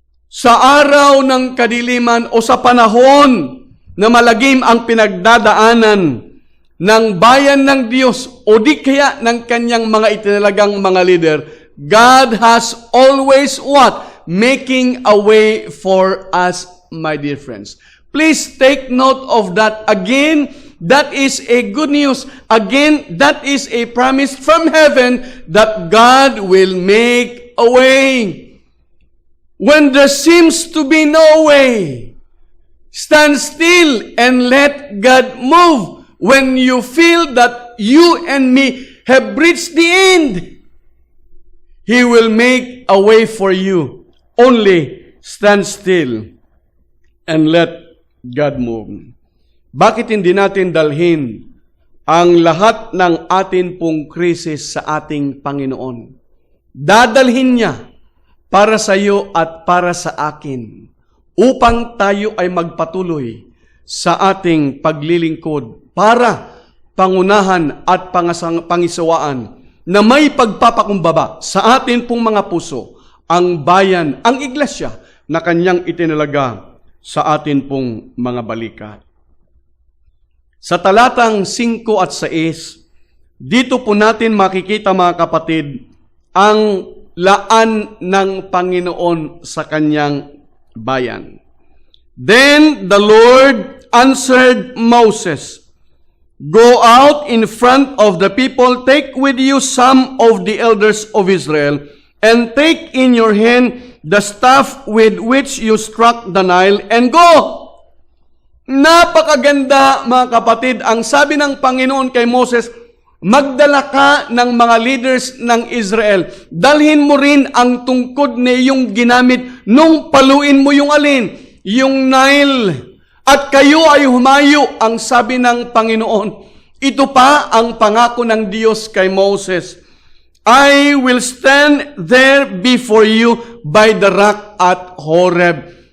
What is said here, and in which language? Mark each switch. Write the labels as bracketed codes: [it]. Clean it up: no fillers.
[tl] Sa araw ng kadiliman o sa panahon na malagim ang pinagdadaanan ng bayan ng Diyos o di kaya ng kanyang mga itinalagang mga leader, [en] God has always what? making a way for us, my dear friends. Please take note of that. Again, that is a good news. Again, that is a promise from heaven that God will make a way. When there seems to be no way, stand still and let God move. When you feel that you and me have reached the end, He will make a way for you. Only stand still and let God move. [tl] Bakit hindi natin dalhin ang lahat ng atin pong krisis sa ating Panginoon? Dadalhin niya para sa iyo at para sa akin, upang tayo ay magpatuloy sa ating paglilingkod para pangunahan at pangisawaan na may pagpapakumbaba sa atin pong mga puso ang bayan, ang iglesia na kanyang itinalaga sa atin pong mga balikat. Sa talatang 5 at 6, dito po natin makikita mga kapatid ang laan ng Panginoon sa kanyang bayan. [en] Then the Lord answered Moses, "Go out in front of the people, take with you some of the elders of Israel, and take in your hand the staff with which you struck the Nile, and go." [tl] Napakaganda mga kapatid, ang sabi ng Panginoon kay Moses, magdala ka ng mga leaders ng Israel. Dalhin mo rin ang tungkod na iyong ginamit nung paluin mo yung alin? Yung Nile. At kayo ay humayo, ang sabi ng Panginoon. Ito pa ang pangako ng Diyos kay Moses. [en] I will stand there before you by the rock at Horeb.